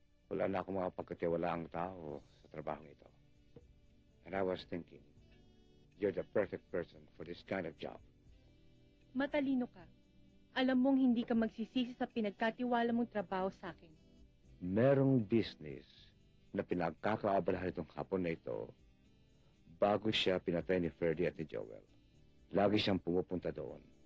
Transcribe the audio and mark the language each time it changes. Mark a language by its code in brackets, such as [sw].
[tl] Wala na akong makapagkatiwalaang tao sa trabahong ito. [en] And I was thinking, you're the perfect person for this kind of job. [tl] Matalino ka. Alam mong hindi ka magsisisi sa pinagkatiwala mong trabaho sa akin. Merong business na pinagkakaabalahan itong hapon na ito bago siya pinatay ni Ferdy at ni Joel. Lagi siyang pumupunta doon.